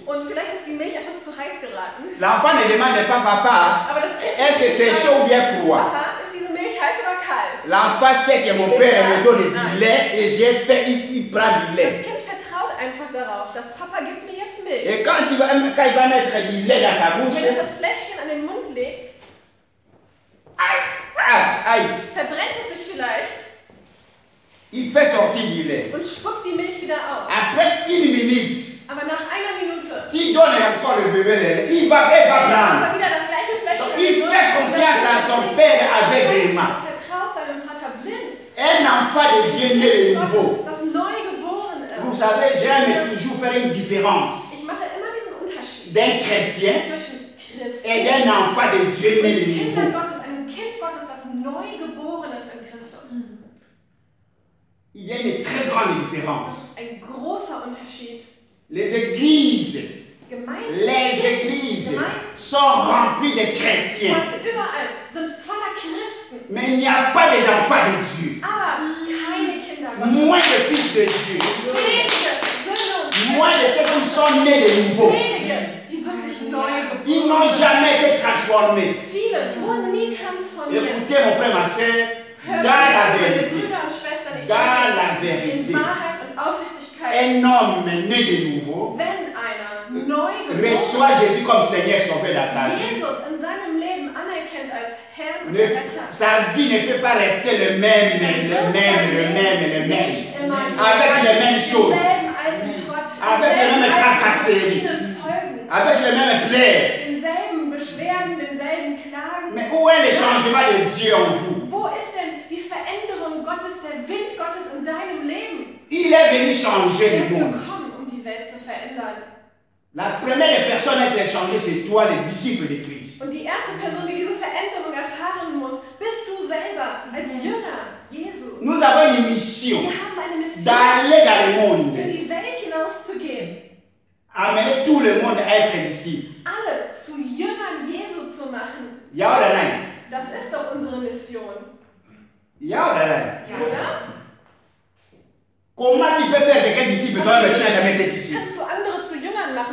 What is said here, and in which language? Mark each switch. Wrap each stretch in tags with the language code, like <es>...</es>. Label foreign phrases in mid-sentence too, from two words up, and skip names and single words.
<de>Und vielleicht ist die Milch etwas zu heiß geraten.</de> <fr>L'enfant ne demande pas, papa,</fr> <de>Aber das Kind</de> <fr>est-ce que c'est chaud ou bien froid?</fr> <de>Papa, ist diese Milch heiß oder kalt?</de> <fr>L'enfant sait que mon père me donne du lait et j'ai fait, il prend du</fr> <de>Das</de> <fr>lait.</fr> <de>Kind vertraut einfach darauf, dass Papa gibt mir jetzt Milch.</de> <fr>Et quand il va mettre du lait dans sa</fr> <de>Und</de> <fr>bouche,</fr> <de>wenn es das Fläschchen an den Mund legt, ice, verbrennt es sich vielleicht</de> <fr>il fait sortir du lait.</fr> <de>und spuckt die Milch wieder aus.</de> <fr>Après une minute,</fr> <de>Aber nach einer Minute</de> <fr>tu donnes encore le bébé le lait. Il va prendre.</fr> <de>aber wieder das gleiche Fläschchen.</de> <fr>Donc, il fait confiance à son père aveuglément.</fr> <de>Es vertraut seinem Vater blind.</de> <fr>Un enfant de Dieu né de nouveau.</fr> <de>Das Neugeboren</de> <fr>Vous</fr> <de>ist.</de> <fr>savez, j'aime toujours faire une différence</fr> <de>Ich mache immer diesen Unterschied</de> <fr>d'un chrétien</fr> <de>zwischen Christen</de> <fr>et d'un enfant de Dieu né de</fr> <de>und Kindern</de> <fr>nouveau.</fr> <de>Gottes, einem Kind Gottes, das neugeboren ist in Christus.</de> <fr>Il y a une très grande différence.</fr> <de>Ein großer Unterschied.</de> <fr>Les églises</fr> <de>Gemeinden</de> <fr>sont remplies de chrétiens.</fr> <de>heute überall sind voller Christen,</de> <fr>Mais il n'y a pas des enfants de Dieu.</fr> <de>aber keine Kinder Gottes.</de> <fr>Moins de fils de Dieu.</fr> <de>Wenige Söhne und</de> <fr>Moins de ceux qui sont nés de nouveau.</fr> <de>wenige, die wirklich neu</de> <fr>Ils</fr> <de>geboren</de> <fr>n'ont</fr> <de>sind.</de> <fr>jamais été transformés.</fr> <de>Viele wurden nie transformiert.</de> <fr>Écoutez mon frère, ma soeur,</fr> <de>Hört</de> <fr>dans la</fr> <de>meine</de> <fr>vérité,</fr> <de>Brüder und Schwestern, ich</de> <fr>Dans</fr> <de>sage</de> <fr>la</fr> <de>euch,</de> <fr>vérité.</fr> <de>in Wahrheit und Aufrichtigkeit,</de> <fr>un homme né de nouveau</fr> <de>wenn einer neu</de> <fr>reçoit</fr> <de>geboren</de> <fr>Jésus comme Seigneur sauveur dans sa vie.</fr> <de>Jesus in seinem Leben anerkennt als Herr und</de> <fr>Ne-</fr> <de>Retter,</de> <fr>sa vie ne peut pas rester le même.</fr> <de>Nicht immer</de> <fr>Avec les mêmes choses.</fr> <de>denselben alten Trott,</de> <fr>Avec les</fr> <de>denselben</de> <fr>mêmes</fr> <de>alten</de> <fr>tracasseries.</fr> <de>verschiedenen Folgen,</de> <fr>Avec les mêmes plaies.</fr> <de>denselben Beschwerden, denselben Klagen.</de> <fr>Mais où est le changement de Dieu en vous?</fr> <de>Wo ist denn die Veränderung Gottes, der Wind Gottes in deinem Leben?</de> <fr>Il est venu changer</fr> <de>Er</de> <fr>le</fr> <de>ist</de> <fr>monde.</fr> <de>gekommen, um die Welt zu verändern.</de> <fr>La première des personnes à être changée, c'est toi, le disciple de Christ.</fr> <de>Und die erste Person, die diese Veränderung erfahren muss, bist du selber als Jünger Jesu.</de> <fr>Nous avons une mission</fr> <de>Wir haben eine Mission,</de> <fr>d'aller dans le monde,</fr> <de>in die Welt hinauszugehen,</de> <fr>amener tout le monde à être disciple.</fr> <de>alle zu Jüngern Jesu zu machen. Ya oder nein? Das ist doch unsere Mission, Ya oder nein? oder?</de> <fr>Comment tu peux faire quelqu'un disciple toi-même qui n'a jamais été disciple?</fr> <de>Kannst du andere zu Jüngern</de>